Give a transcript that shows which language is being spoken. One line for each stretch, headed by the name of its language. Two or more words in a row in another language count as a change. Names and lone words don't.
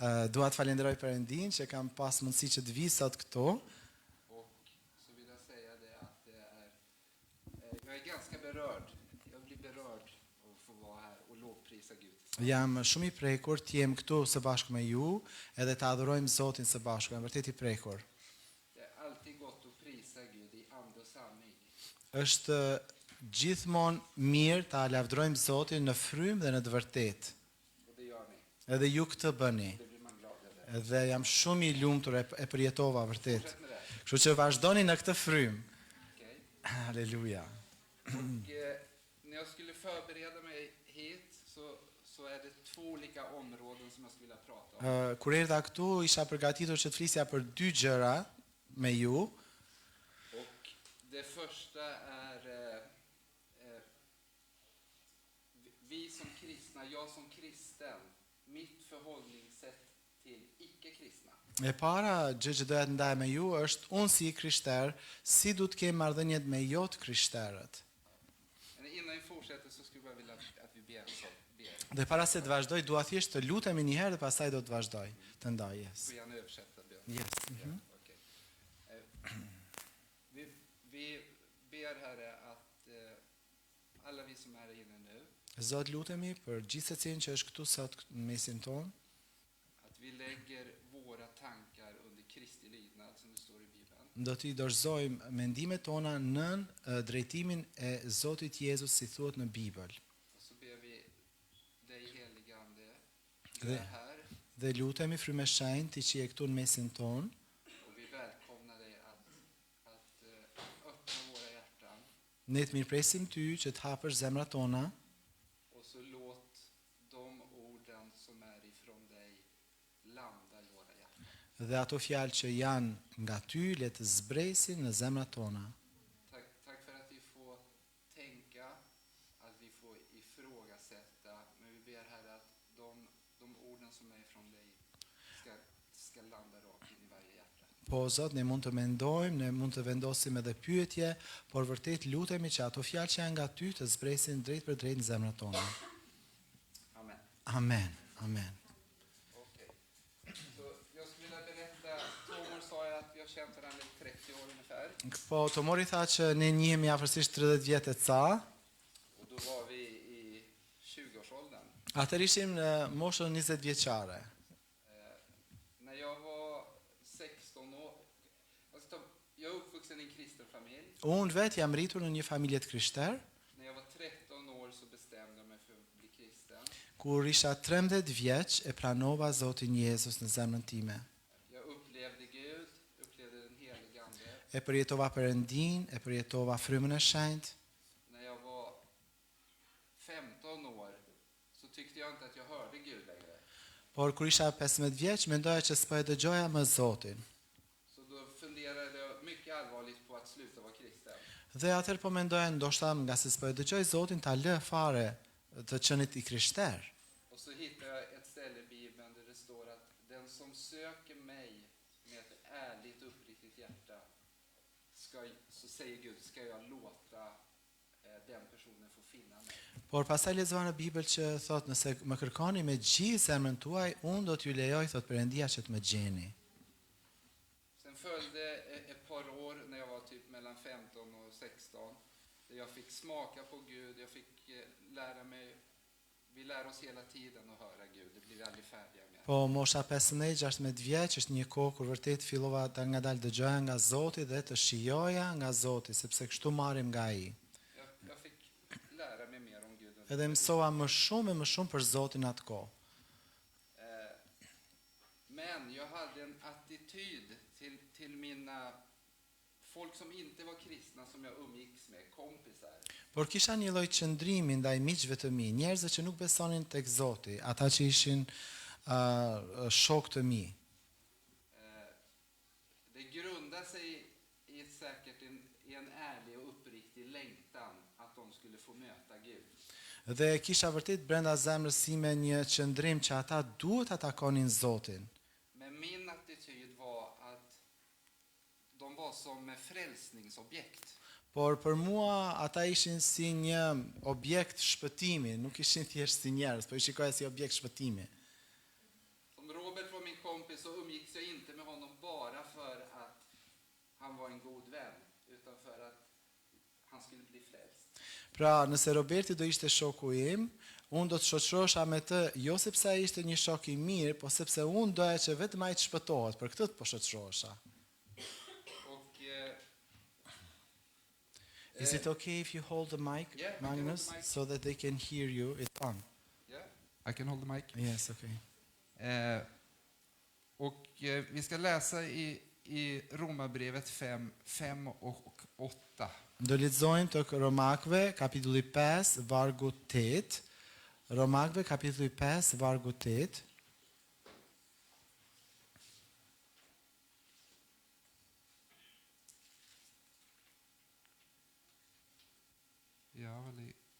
Albanian: Dua të falenderoj Perëndin që kam pas mundësi që të vi sot këtu.
Swedish: Och så vill jag säga det att det är, jag är ganska berörd. Jag blir berörd av att få vara här och lovprisa Gud.
Albanian: Jam shumë i prekur të jem këtu së bashku me ju edhe të adhurojmë Zotin së bashku. Jam vërtet i prekur.
Swedish: Det är alltid gott att prisa Gud i ande och sanning.
Albanian: Është gjithmonë mirë ta lavdërojmë Zotin në frymë dhe në të vërtetë.
Swedish: Och det gör ni.
Albanian: Edhe ju këtë bëni.
Swedish: Det blir man glad över.
Albanian: Edhe jam shumë i lumtur e përjetova vërtet.
Swedish: Fortsätt med det.
Albanian: Kështu që vazhdoni në këtë frymë.
Swedish: Okej. Halleluja. Och när jag skulle förbereda mig hit så är det två olika områden som jag skulle vilja prata om.
Albanian: Kur erdha këtu isha përgatitur që të flisja për dy gjëra me ju.
Swedish: Och det första är vi som kristna, jag som kristen, mitt förhållningssätt till icke-kristna.
Albanian: E para gjë që doja të ndaj me ju është unë si i krishter, si du të kem marrëdhëniet me jo të krishterët.
Swedish: Men innan vi fortsätter så skulle jag vilja att vi ber.
Albanian: Dhe para se të vazhdoj, dua thjesht të lutemi një herë dhe pastaj do të vazhdoj të ndaj.
Swedish: Yes. Får gärna översätta bön. Yes. Ja, okej. Vi ber Herre att alla vi som är här inne nu,
Albanian: Zot, lutemi për gjithë secilin që është këtu sot në mesin tonë,
Swedish: att vi lägger våra tankar under Kristi lydnad som det står i Bibeln.
Albanian: do t'i dorëzojmë mendimet tona nën drejtimin e Zotit Jezus si thuhet në Bibël.
Swedish: Och så ber vi dig helige Ande, du Det- är här
Albanian: Dhe lutemi frymë e shenjtë ti që je këtu në mesin tonë.
Swedish: och vi välkomnar dig att öppna våra hjärtan
Albanian: Ne të mirëpresim ty që të hapësh zemrat tona
Swedish: och så låt de orden som är ifrån dig landa i våra hjärtan.
Albanian: dhe ato fjalë që janë nga ty le të zbresin në zemrat tona.
Swedish: Tack för att vi får tänka, att vi får ifrågasätta, men vi ber Herre att de orden som är ifrån dig ska landa rakt in i varje hjärta.
Albanian: Po Zot, ne mund të mendojmë, ne mund të vendosim edhe pyetje, por vërtet lutemi që ato fjalë që janë nga ty të zbresin drejt për drejt në zemrat tona.
Swedish: Amen. Amen. Amen. Okej. Så jag skulle vilja berätta, Tomor sa ju att vi har känt varandra i 30 år ungefär.
Albanian: Po Tomori tha që ne njihemi afërsisht 30 vjet e ca.
Swedish: Och då var vi i 20-årsåldern.
Albanian: Atëherë ishim në moshën 20 vjeçare.
Swedish: När jag var 16 år, jag är uppvuxen i en kristen familj.
Albanian: Unë vetë jam rritur në një familje të krishter.
Swedish: När jag var 13 år så bestämde jag mig för att bli kristen.
Albanian: Kur isha 13 vjeç e pranova Zotin Jezus në zemrën time.
Swedish: Jag upplevde Gud, upplevde den helige Ande.
Albanian: E përjetova Perëndin, e përjetova frymën e shenjtë.
Swedish: När jag var 15 år så tyckte jag inte att jag hörde Gud längre.
Albanian: Por kur isha 15 vjeç mendoja që s'po e dëgjoja më Zotin.
Swedish: Så då funderade jag mycket allvarligt på att sluta vara kristen.
Albanian: Dhe atëherë po mendoja ndoshta nga se s'po e dëgjoj Zotin ta lë fare të qenit i krishter.
Swedish: Och så hittade jag ett ställe i Bibeln där det står att den som söker mig med ett ärligt uppriktigt hjärta så säger Gud, ska jag låta den personen få finna mig.
Albanian: Por pastaj lexova në Bibël që thot nëse më kërkoni me gjithë zemrën tuaj, unë do t'ju lejoj thot Perëndia që të më gjeni.
Swedish: Sen följde ett par år när jag var typ mellan 15 och 16 där jag fick smaka på Gud, jag fick lära mig, vi lär oss hela tiden att höra Gud, det blir vi aldrig färdiga med.
Albanian: Po mosha 15-16 vjeç është një kohë kur vërtet fillova ta ngadalë dëgjoja nga Zoti dhe të shijoja nga Zoti, sepse kështu marrim nga ai.
Swedish: Jag fick lära mig mer om Gud.
Albanian: Edhe mësova më shumë e më shumë për Zotin atë kohë.
Swedish: Men jag hade en attityd till mina folk som inte var kristna som jag umgicks med, kompisar.
Albanian: Por kisha një lloj qëndrimi ndaj miqve të mi, njerëzve që nuk besonin tek Zoti, ata që ishin shokë të mi.
Swedish: Det grundar sig i säkert en ärlig och uppriktig längtan att de skulle få möta Gud.
Albanian: Dhe kisha vërtet brenda zemrës sime një qëndrim që ata duhet ta takonin Zotin.
Swedish: Men min attityd var att de var som frälsningsobjekt.
Albanian: Por për mua ata ishin si një objekt shpëtimi, nuk ishin thjesht si njerëz, po i shikoja si objekt shpëtimi.
Swedish: Som Robert var min en god vän, utan för att han skulle bli frälst.
Albanian: Pra, nëse Roberti do ishte shoku im, unë do të shoqërohesha me të jo sepse ai ishte një shok i mirë, po sepse unë doja që vetëm ai të shpëtohet, për këtë të po shoqërohesha.
Swedish: Och
English: Is it okay if you hold the mic, Yeah, I can hold the Magnus, mic. so that they can hear you? It's on. yeah, I can hold the mic. Yes, okay.
Swedish: Vi ska läsa i Romarbrevet 5 och 8.
Albanian: Do lexojmë tek Romakëve, kapitulli 5, vargu 8. Romakëve, kapitulli 5, vargu 8.
Swedish: Ja, väl